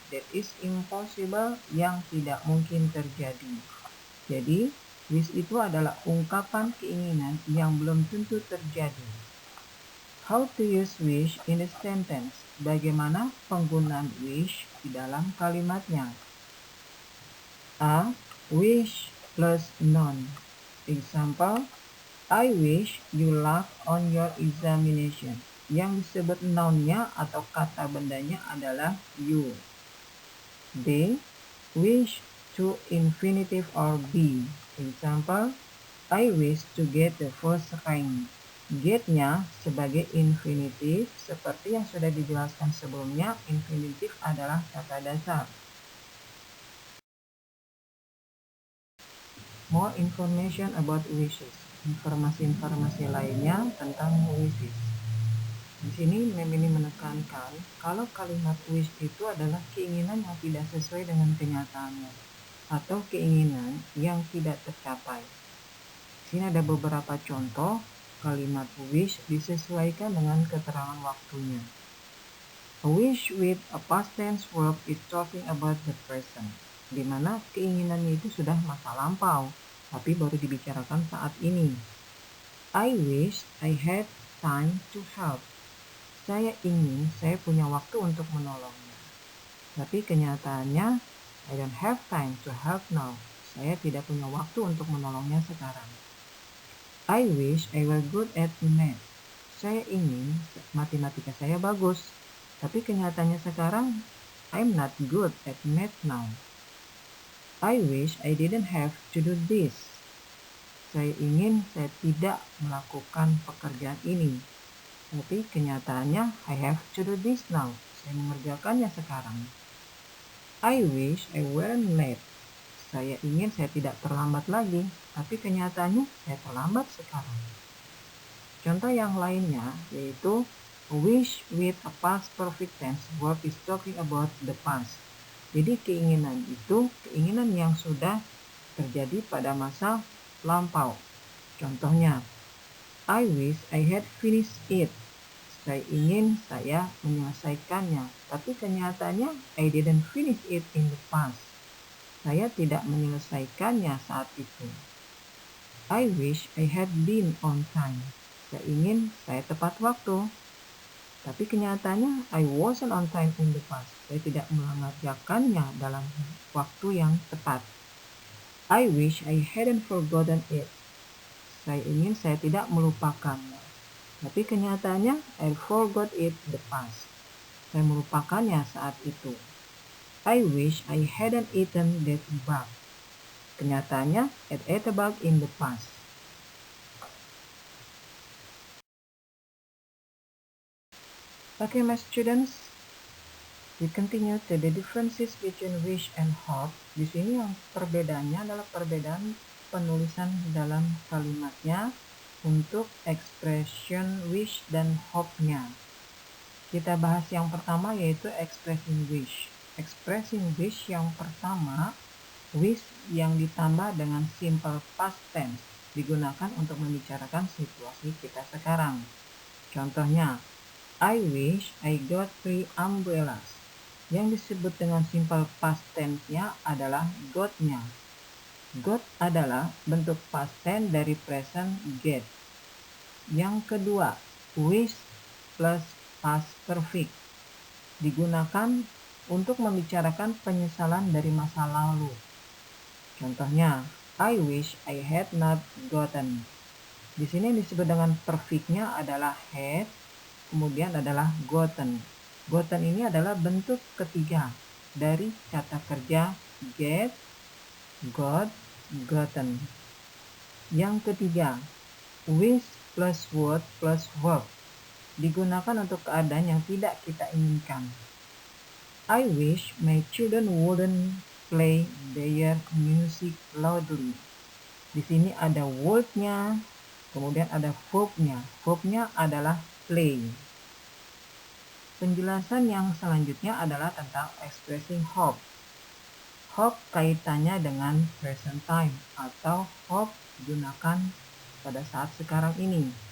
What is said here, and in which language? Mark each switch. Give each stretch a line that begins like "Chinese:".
English: That is impossible,
Indonesian: yang tidak mungkin terjadi. Jadi, wish itu adalah ungkapan keinginan yang belum tentu terjadi.
English: How to use wish in a sentence?
Indonesian: Bagaimana penggunaan wish di dalam kalimatnya?
English: A. Wish plus noun. Example, I wish you luck on your examination.
Indonesian: Yang disebut nounnya atau kata bendanya adalah you.
English: B. Wish to infinitive or be. Example, I wish to get the first rank.
Indonesian: Get-nya sebagai infinitif, seperti yang sudah dijelaskan sebelumnya, infinitif adalah kata dasar.
English: More information about wishes.
Indonesian: Informasi-informasi lainnya tentang wishes. Di sini mem ini menekankan kalau kalimat wish itu adalah keinginan yang tidak sesuai dengan kenyataannya atau keinginan yang tidak tercapai. Di sini ada beberapa contoh kalimat wish disesuaikan dengan keterangan waktunya.
English: A wish with a past tense verb is talking about the present,
Indonesian: di mana keinginannya itu sudah masa lampau, tapi baru dibicarakan saat ini.
English: I wish I had time to help.
Indonesian: Saya ingin saya punya waktu untuk menolongnya. Tapi kenyataannya,
English: I don't have time to help now.
Indonesian: Saya tidak punya waktu untuk menolongnya sekarang.
English: I wish I were good at math.
Indonesian: Saya ingin matematika saya bagus. Tapi kenyataannya sekarang,
English: I'm not good at math now. I wish I didn't have to do this.
Indonesian: Saya ingin saya tidak melakukan pekerjaan ini. Tapi kenyataannya,
English: I have to do this now.
Indonesian: Saya mengerjakannya sekarang.
English: I wish I weren't late.
Indonesian: Saya ingin saya tidak terlambat lagi. Tapi kenyataannya, saya terlambat sekarang. Contoh yang lainnya yaitu
English: wish with a past perfect tense verb is talking about the past.
Indonesian: Jadi keinginan itu keinginan yang sudah terjadi pada masa lampau.
English: Contohnya, I wish I had finished it.
Indonesian: Saya ingin saya menyelesaikannya, tapi kenyataannya
English: I didn't finish it in the past.
Indonesian: Saya tidak menyelesaikannya saat itu.
English: I wish I had been on time.
Indonesian: Saya ingin saya tepat waktu, tapi kenyataannya
English: I wasn't on time in the past.
Indonesian: Saya tidak mengerjakannya dalam waktu yang tepat.
English: I wish I hadn't forgotten it.
Indonesian: Saya ingin saya tidak melupakannya. Tapi kenyataannya,
English: I forgot it the past.
Indonesian: Saya melupakannya saat itu.
English: I wish I hadn't eaten that bug.
Indonesian: Kenyataannya,
English: I ate a bug in the past. Okay, my students, we continue to the differences between wish and hope.
Indonesian: Di sini yang perbedaannya adalah perbedaan penulisan dalam kalimatnya untuk expression wish dan hope-nya. Kita bahas yang pertama yaitu expressing wish. Expressing wish yang pertama, wish yang ditambah dengan simple past tense digunakan untuk membicarakan situasi kita sekarang. Contohnya,
English: I wish I got 3 umbrellas.
Indonesian: Yang disebut dengan simple past tense-nya adalah got-nya. Got adalah bentuk past tense dari present get. Yang kedua, wish plus past perfect. Digunakan untuk membicarakan penyesalan dari masa lalu. Contohnya, I wish I had not gotten. Di sini disebut dengan perfect-nya adalah had, kemudian adalah gotten. Gotten ini adalah bentuk ketiga dari kata kerja get, got, gotten. Yang ketiga, wish plus would plus verb. Digunakan untuk keadaan yang tidak kita inginkan.
English: I wish my children wouldn't play their music loudly.
Indonesian: Di sini ada would-nya, kemudian ada verb-nya. Verb-nya adalah play. Penjelasan yang selanjutnya adalah tentang expressing hope. Hope kaitannya dengan present time atau hope digunakan pada saat sekarang ini.